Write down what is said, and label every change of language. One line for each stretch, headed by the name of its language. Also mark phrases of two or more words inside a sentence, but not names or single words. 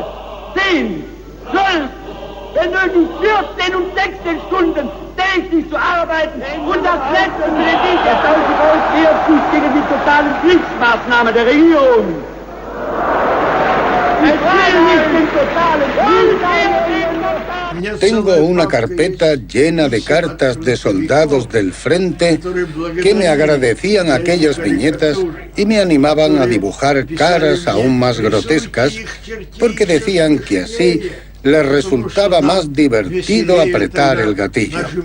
German: 10, 12, wenn nötig 14 und 16 Stunden täglich zu arbeiten und das letzte Kredit der deutsche Volkswirtschaft gegen die totalen Kriegsmaßnahmen der Regierung. Es will nicht den totalen
Spanish: Tengo una carpeta llena de cartas de soldados del frente que me agradecían aquellas viñetas y me animaban a dibujar caras aún más grotescas porque decían que así les resultaba más divertido apretar el gatillo.